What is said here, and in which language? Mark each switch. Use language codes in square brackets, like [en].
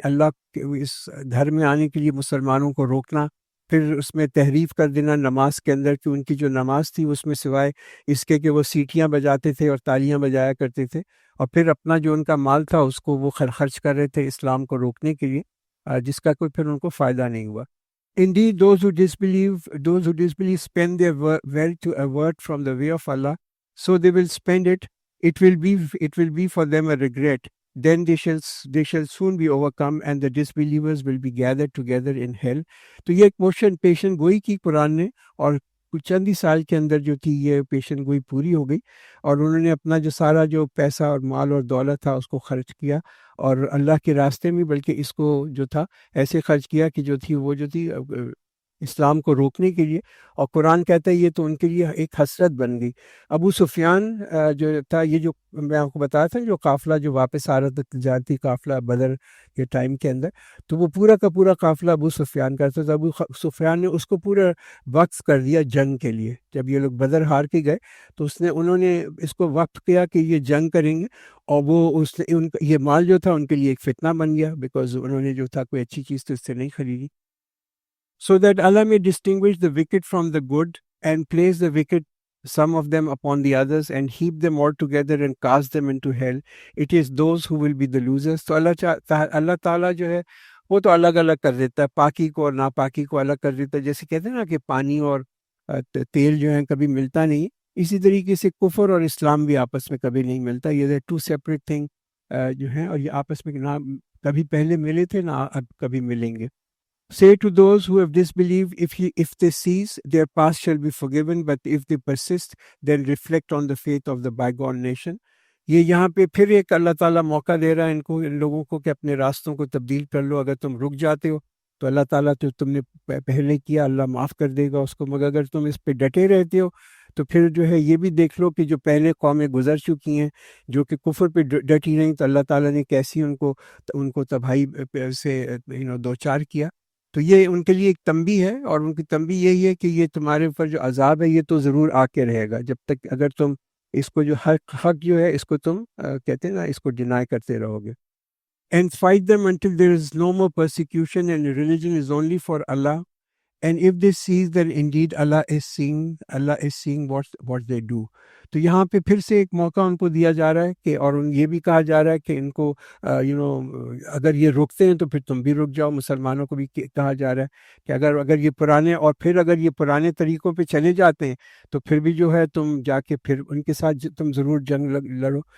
[ur] اللہ کے اس گھر میں آنے کے لیے مسلمانوں کو روکنا، پھر اس میں تحریف کر دینا نماز کے اندر، کہ ان کی جو نماز تھی اس میں سوائے اس کے کہ وہ سیٹیاں بجاتے تھے اور تالیاں بجایا کرتے تھے، اور پھر اپنا جو ان کا مال تھا اس کو وہ خرچ کر رہے تھے اسلام کو روکنے کے لیے، جس کا کوئی پھر ان کو فائدہ نہیں ہوا. [en] Indeed, those who disbelieve spend their wealth to avert from the way of Allah. So they will spend it. It will be for them a regret. Then they shall soon be overcome, and the disbelievers will be gathered together in hell. [ur] تو یہ ایک پیشن گوئی کی قرآن نے، اور کچھ چند ہی سال کے اندر جو تھی یہ پیشن گوئی پوری ہو گئی، اور انہوں نے اپنا جو سارا جو پیسہ اور مال اور دولت تھا اس کو خرچ کیا، اور اللہ کے راستے میں، بلکہ اس کو جو تھا ایسے خرچ کیا کہ جو تھی اسلام کو روکنے کے لیے. اور قرآن کہتا ہے یہ تو ان کے لیے ایک حسرت بن گئی. ابو سفیان جو تھا، یہ جو میں آپ کو بتایا تھا جو قافلہ جو واپس آ رہا تھا، تجارتی قافلہ بدر کے ٹائم کے اندر، تو وہ پورا کا پورا قافلہ ابو سفیان کا تھا. ابو سفیان نے اس کو پورا وقف کر دیا جنگ کے لیے. جب یہ لوگ بدر ہار کے گئے تو انہوں نے اس کو وقف کیا کہ یہ جنگ کریں گے، اور وہ یہ مال جو تھا ان کے لیے ایک فتنہ بن گیا، بیکاز انہوں نے جو تھا کوئی اچھی چیز تو اس سے نہیں خریدی. [en] So that Allah may distinguish the wicked from the good, and place the wicked, some of them, upon the others, and heap them all together and cast them into hell. It is those who will be the losers. [ur] تو اللہ تعالیٰ جو ہے وہ تو الگ الگ کر دیتا ہے، پاکی کو اور ناپاکی کو الگ کر دیتا ہے. جیسے کہتے ہیں نا کہ پانی اور تیل جو ہے کبھی ملتا نہیں، اسی طریقے سے کفر اور اسلام بھی آپس میں کبھی نہیں ملتا. یہ [en] Two separate thing. [ur] جو ہیں، اور یہ آپس میں نہ کبھی پہلے ملے تھے نہ اب کبھی ملیں گے. [en] Say to those who have disbelieved, if they cease, their past shall be forgiven, but if they persist, then reflect on the faith of the bygone nation. [ur] یہ یہاں پہ پھر ایک اللہ تعالیٰ موقع دے رہا ہے ان لوگوں کو کہ اپنے راستوں کو تبدیل کر لو. اگر تم رک جاتے ہو تو اللہ تعالیٰ تو تم نے پہلے کیا، اللہ معاف کر دے گا اس کو، مگر اگر تم اس پہ ڈٹے رہتے ہو تو پھر جو ہے یہ بھی دیکھ لو کہ جو پہلے قومیں گزر چکی ہیں جو کہ کفر پہ ڈٹی رہیں، تو اللہ تعالیٰ نے کیسی ان کو تباہی سے دوچار کیا. تو یہ ان کے لیے ایک تنبیہ ہے، اور ان کی تنبیہ یہی ہے کہ یہ تمہارے اوپر جو عذاب ہے یہ تو ضرور آ کے رہے گا، جب تک اگر تم اس کو جو حق جو ہے اس کو تم کہتے ہیں نا اس کو ڈینائی کرتے رہو گے. [en] And fight them until there is no more persecution and religion is only for Allah. And if they see that indeed Allah is seeing what they do. [ur] تو یہاں پہ پھر سے ایک موقع ان کو دیا جا رہا ہے کہ، اور یہ بھی کہا جا رہا ہے کہ ان کو اگر یہ رکتے ہیں تو پھر تم بھی رک جاؤ. مسلمانوں کو بھی کہا جا رہا ہے کہ اگر یہ پرانے، اور پھر اگر یہ پرانے طریقوں پہ چلے جاتے ہیں تو پھر بھی جو ہے تم جا کے پھر ان کے ساتھ تم ضرور جنگ لڑو.